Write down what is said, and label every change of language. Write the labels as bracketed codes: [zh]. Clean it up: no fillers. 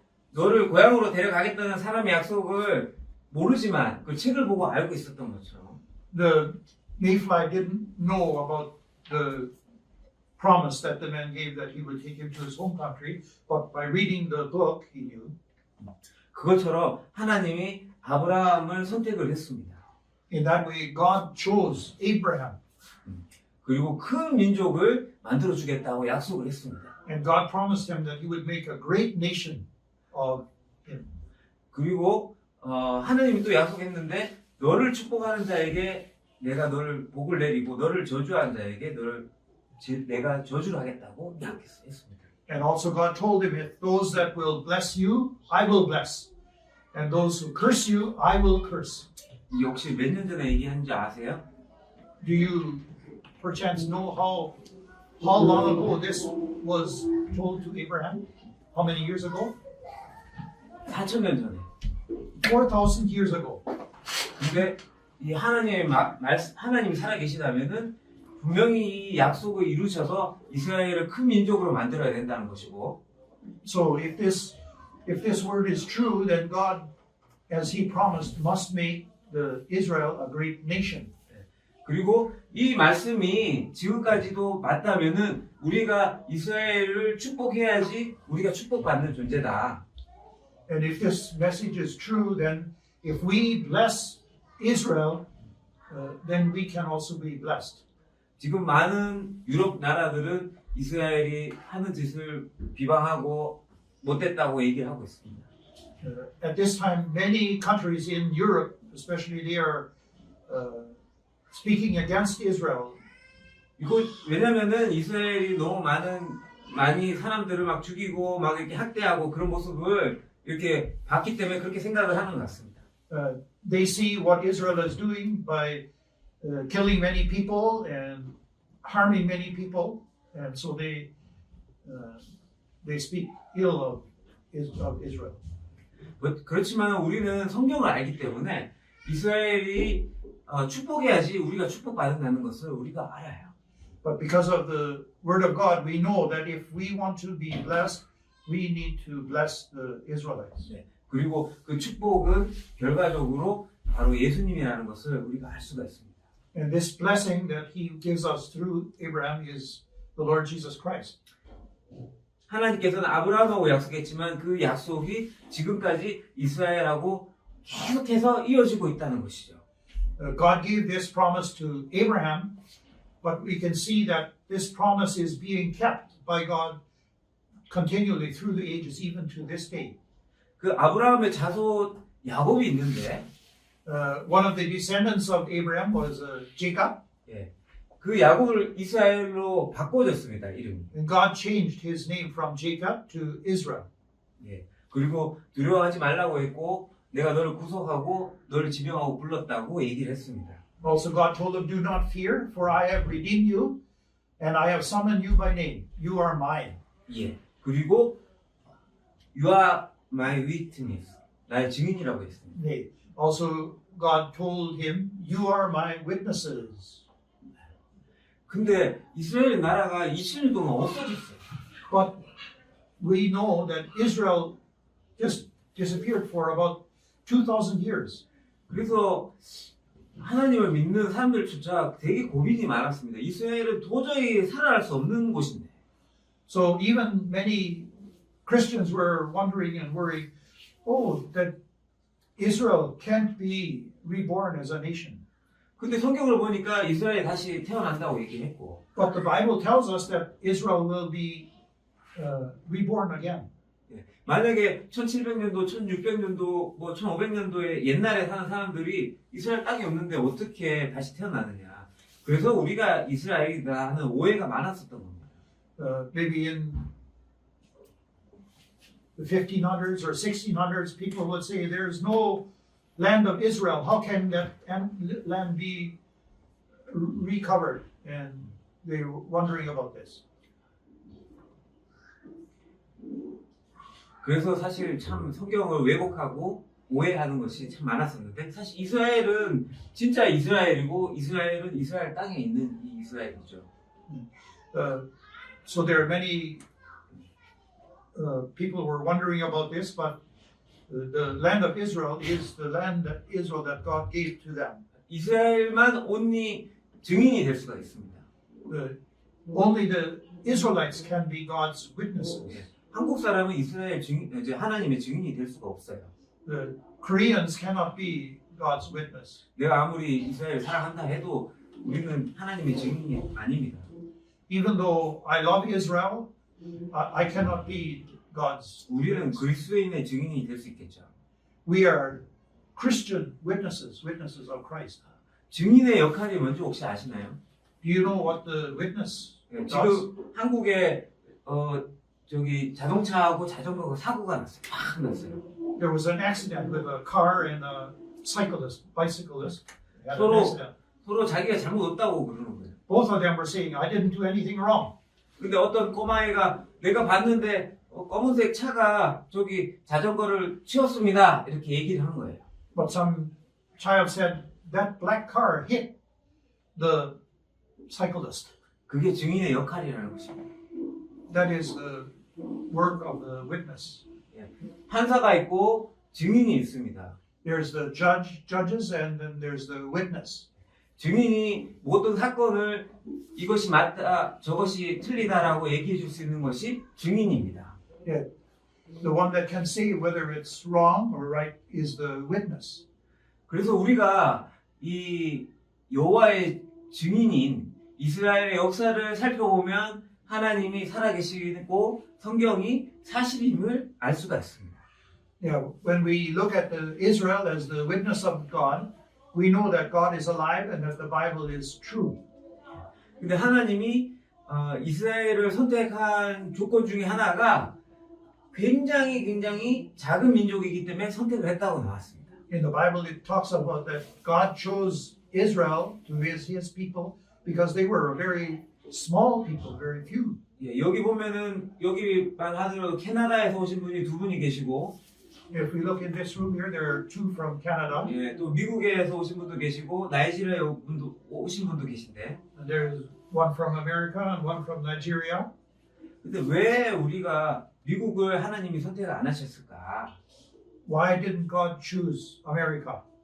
[ko] 너를 고향으로 데려가겠다는 사람의 약속을 모르지만 그 책을 보고 알고 있었던 것처럼 [en] The mayfly didn't know about the promise that the man gave that he would take him to his home country, but by reading the book, he knew. [ko] 그것처럼 하나님이 아브라함을 선택을 했습니다. [en] In that way, God chose Abraham, [ko] 그리고 큰 민족을 만들어 주겠다고 약속을 했습니다. [en] and God promised him that he would make a great nation of him. [ko] 그리고 하나님이 또 약속했는데 너를 축복하는 자에게 내가 너를 복을 내리고 너를 저주하는 자에게 내가 저주를 하겠다고 약속했습니다. [en] And also God told him, if those that will bless you, I will bless. And those who curse you, I will curse. [ko] 이 혹시 몇 년 전에 얘기한지 아세요? [en] Do you perchance know how long ago this was told to Abraham? How many years ago? [ko] 4,000년 전에. [en] 4,000 years ago. [ko] 근데 이 하나님이 살아계시다면은 분명히 이 약속을 이루셔서 이스라엘을 큰 민족으로 만들어야 된다는 것이고, [en] So if this word is true, then God, as He promised, must make the Israel a great nation. [ko] 그리고 이 말씀이 지금까지도 맞다면은 우리가 이스라엘을 축복해야지 우리가 축복받는 존재다. [en] And if this message is true, then if we bless Israel, then we can also be blessed. [ko] 지금 많은 유럽 나라들은 이스라엘이 하는 짓을 비방하고 못됐다고 얘기를 하고 있습니다. [en] At this time, many countries in Europe, especially, they are speaking against Israel. [ko] 이거 왜냐면은 이스라엘이 너무 많이 사람들을 막 죽이고 막 이렇게 학대하고 그런 모습을 이렇게 봤기 때문에 그렇게 생각을 하는 것 같습니다. [en] They see what Israel is doing by killing many people and harming many people, and so they speak ill of Israel. [ko] 그렇지만 우리는 성경을 알기 때문에 이스라엘이 축복해야지 우리가 축복받는다는 것을 우리가 알아요. [en] But because of the word of God, we know that if we want to be blessed, we need to bless the Israelites. [ko] 네. 그리고 그 축복은 결과적으로 바로 예수님이라는 것을 우리가 알 수가 있습니다. [en] And this blessing that He gives us through Abraham is the Lord Jesus Christ. [ko] 하나님께서는 아브라함하고 약속했지만 그 약속이 지금까지 이스라엘하고 계속해서 이어지고 있다는 것이죠. [en] God gave this promise to Abraham, but we can see that this promise is being kept by God continually through the ages, even to this day. [ko] 그 아브라함의 자손 야곱이 있는데 [en] One of the descendants of Abraham was Jacob, [ko] 그 야곱을 이스라엘로 바꿔줬습니다. 이름이. [en] and God changed his name from Jacob to Israel. [ko] 그리고 두려워하지 말라고 했고 내가 너를 구속하고 너를 지명하고 불렀다고 얘기를 했습니다. [en] Also, God told him, "Do not fear, for I have redeemed you, and I have summoned you by name. You are mine." [ko] 그리고 [en] You are my witness. [ko] 나의 증인이라고 했습니다. Nay. [en] Also, God told him, "You are my witnesses." [ko] 근데 이스라엘 나라가 20년 동안 없어졌어요. [en] But we know that Israel just disappeared for about 2,000 years. [ko] 그래서 하나님을 믿는 사람들조차 되게 고민이 많았습니다. 이스라엘은 도저히 살아날 수 없는 곳인데. [en] So even many Christians were wondering and worried, that Israel can't be reborn as a nation. [ko] 근데 성경을 보니까 이스라엘이 다시 태어난다고 얘기했고. [en] But the Bible tells us that Israel will be reborn again. [ko] 만약에 1700년도, 1600년도, 1500년도에 옛날에 사는 사람들이 이스라엘 땅이 없는데 어떻게 다시 태어나느냐. 그래서 우리가 이스라엘이다 하는 오해가 많았었던 겁니다. [en] Maybe in the 1500s or 1600s, people would say there's no land of Israel. How can that land be recovered? And they were wondering about this. [ko] 그래서 사실 참 성경을 왜곡하고 오해하는 것이 참 많았었는데 사실 이스라엘은 진짜 이스라엘이고 이스라엘은 이스라엘 땅에 있는 이 이스라엘이죠. [en] So there are many people were wondering about this, but the land of Israel is the land that Israel that God gave to them. [ko] 이스라엘만 온리 증인이 될 수가 있습니다. [en] Only the Israelites can be God's witnesses. [ko] 예. 한국 사람은 이스라엘 증인, 이제 하나님의 증인이 될 수가 없어요. [en] The Koreans cannot be God's witness. [ko] 내가 아무리 이스라엘 사랑한다 해도 우리는 하나님의 증인이 아닙니다. [en] Even though I love Israel, I cannot be God's [ko] 우리는 [en] witness. [ko] 그리스도인의 증인이 될 수 있겠죠. [en] We are Christian witnesses, witnesses of Christ. [ko] 증인의 역할이 뭔지 혹시 아시나요? [en] Do you know what the witness [ko] 예, [en] does? [ko] 지금 한국에 저기 자동차하고 자전거가 사고가 났어요. 팍 났어요. [en] There was an accident with a car and a bicyclist. Had an [ko] 서로 [en] accident. [ko] 서로 자기가 잘못 없다고 그러는 거예요. [en] Both of them were saying, I didn't do anything wrong. [ko] 근데 어떤 꼬마애가 내가 봤는데 검은색 차가 저기 자전거를 치웠습니다. 이렇게 얘기를 한 거예요. [en] But some child said, that black car hit the cyclist. [ko] 그게 증인의 역할이라는 것입니다. [en] That is the work of the witness. [ko] 판사가 있고 증인이 있습니다. [en] There's the judges, and then there's the witness. [ko] 증인이 모든 사건을 이것이 맞다, 저것이 틀리다라고 얘기해 줄 수 있는 것이 증인입니다. [en] Yeah. The one that can say whether it's wrong or right is the witness. [ko] 그래서 우리가 이 여호와의 증인인 이스라엘의 역사를 살펴보면 하나님이 살아계시고 성경이 사실임을 알 수가 있습니다. [en] Yeah, when we look at the Israel as the witness of God, we know that God is alive and that the Bible is true. [ko] 근데 하나님이 이스라엘을 선택한 조건 중에 하나가 굉장히 작은 민족이기 때문에 선택을 했다고 나왔습니다. [en] In the Bible, it talks about that God chose Israel to be his people because they were a very small people, very few. [ko] 예, 여기 보면은 여기만 하더라도 캐나다에서 오신 분이 두 분이 계시고, [en] If we look in this room here, there are two from Canada, [ko] 예, 또 미국에서 오신 분도 계시고 나이지리아에 오신 분도 계신데, [en] and there's one from America and one from Nigeria. [ko] 근데 왜 우리가 미국을 하나님이 선택을 안 하셨을까? [en] Why didn't God choose America?